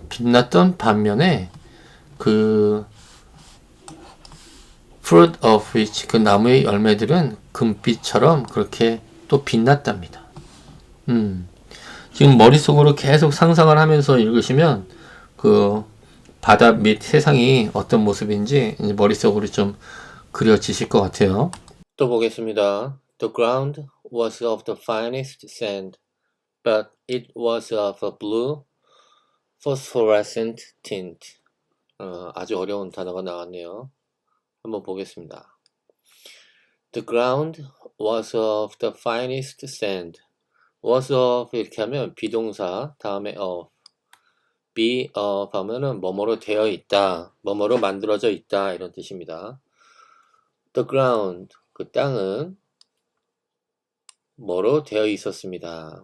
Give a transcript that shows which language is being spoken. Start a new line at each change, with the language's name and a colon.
Korean: 빛났던 반면에 그
English: fruit of which,
Korean: 그 나무의 열매들은 금빛처럼 그렇게 또 빛났답니다. 지금 머릿속으로 계속 상상을 하면서 읽으시면 그 바다 및 세상이 어떤 모습인지 이제 머릿속으로 좀 그려지실 것 같아요. 또 보겠습니다.
English: The ground was of the finest sand, but it was of a blue phosphorescent tint.
Korean: 아주 어려운 단어가 나왔네요. 한번 보겠습니다.
English: The ground was of the finest sand.
Korean: was of 이렇게 하면 비동사 다음에 of, be of 하면은 뭐뭐로 되어 있다, 뭐뭐로 만들어져 있다 이런 뜻입니다.
English: The ground,
Korean: 그 땅은 뭐로 되어 있었습니다.